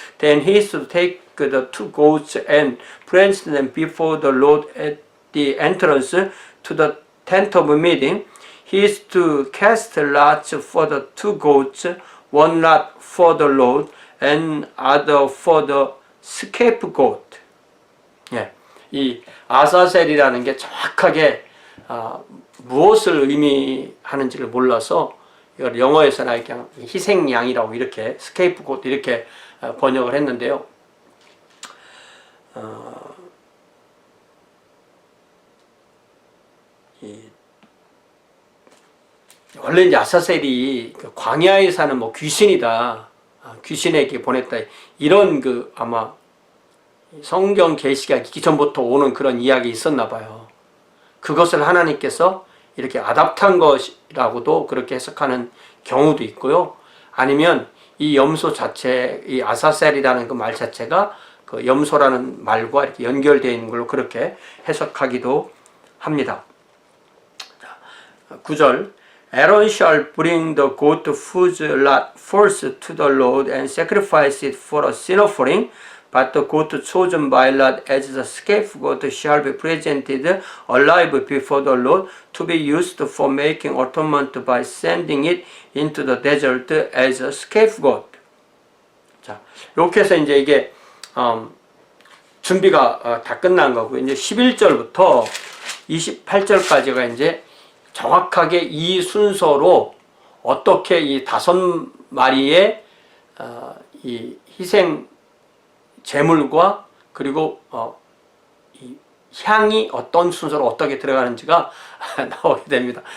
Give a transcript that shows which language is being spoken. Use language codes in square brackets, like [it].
[en] Then he is to take the 2 goats and present them before the Lord at the entrance to the tent of meeting. He is to cast lots for the 2 goats, 1 lot for the Lord and other for the scapegoat. [ko] 예, 이 아사셀이라는 게 정확하게 무엇을 의미하는지를 몰라서 이걸 영어에서는 그냥 희생양이라고 이렇게 스케이프곶 이렇게 번역을 했는데요. 원래 이제 아사셀이 광야에 사는 뭐 귀신이다, 귀신에게 보냈다, 이런 아마 성경 계시가 있기 전부터 오는 그런 이야기 있었나 봐요. 그것을 하나님께서 이렇게 아답트한 것이라고도 그렇게 해석하는 경우도 있고요. 아니면 이 염소 자체, 이 아사셀이라는 그 말 자체가 그 염소라는 말과 이렇게 연결되어 있는 걸로 그렇게 해석하기도 합니다. 9절. [en] Aaron shall bring the goat whose lot falls to the Lord and sacrifice it for a sin offering. But the goat chosen by lot as the scapegoat shall be presented alive before the Lord to be used for making atonement by sending it into the desert as a scapegoat. [ko] 자, 이렇게 해서 이제 이게 준비가 다 끝난 거고, 이제 11절부터 28절까지가 이제 정확하게 이 순서로 어떻게 이 5마리의 이 희생 제물과 그리고 이 향이 어떤 순서로 어떻게 들어가는지가 나오게 됩니다.